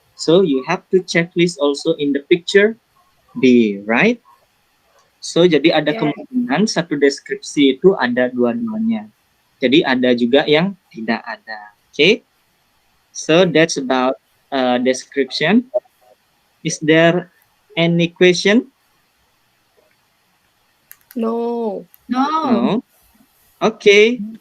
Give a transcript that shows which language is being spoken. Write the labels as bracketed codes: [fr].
[en] So you have to checklist also in the picture B, right? [id] So jadi ada kemungkinan satu deskripsi itu ada dua-duanya. Jadi ada juga yang tidak ada. [en] Okay? So that's about description. Is there any question? No. No. Okay.